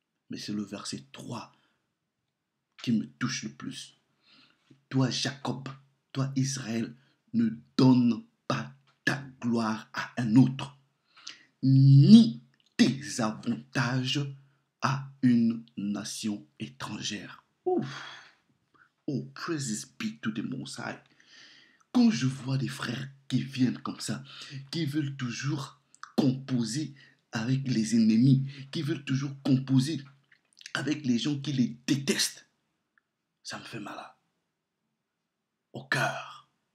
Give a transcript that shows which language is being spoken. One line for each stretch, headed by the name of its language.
French: Mais c'est le verset 3 qui me touche le plus. Toi, Jacob, toi, Israël, ne donne pas ta gloire à un autre, ni tes avantages à une nation étrangère. Ouf.
English: Oh, praises be to the Most High.
French: Quand je vois des frères qui viennent comme ça, qui veulent toujours composer avec les ennemis, qui veulent toujours composer avec les gens qui les détestent, ça me fait mal au cœur.